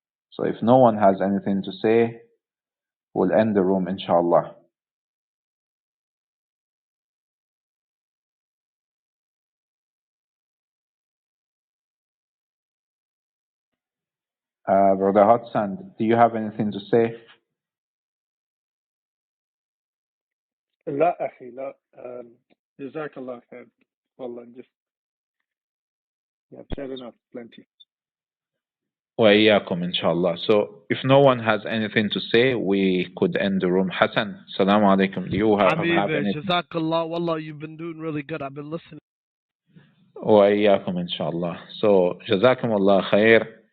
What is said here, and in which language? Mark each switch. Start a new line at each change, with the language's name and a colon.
English: So if no one has anything to say, we'll end the room inshallah. Brother Hudson, do you have anything to say?
Arabic: لا أخي لا جزاك الله خير والله
English: just you have said enough plenty.
Arabic: وإياكم
English: inshallah. So if no one has anything to say, we could end the room. Hassan, Assalamu alaikum. Do you have anything? Jazakallah, wallah, you've been doing really good. I've been listening.
Arabic: وإياكم
English: inshallah. So Jazakum Allah khair.